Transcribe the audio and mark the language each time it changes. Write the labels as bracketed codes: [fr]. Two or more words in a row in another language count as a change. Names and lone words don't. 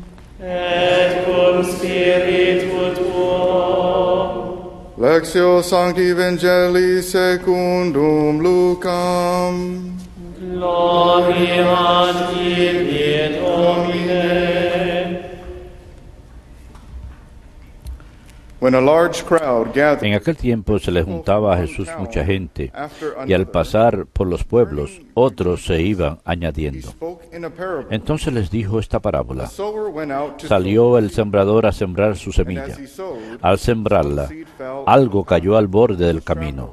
[la] et cum spiritu tuo. Lectio Sancti Evangelii secundum Lucam. Gloria a Tibi, Domine. [en] When a large crowd gathered, [es] En aquel tiempo se le juntaba a Jesús mucha gente, y al pasar por los pueblos, otros se iban añadiendo. Entonces les dijo esta parábola. Salió el sembrador a sembrar su semilla. Al sembrarla, algo cayó al borde del camino.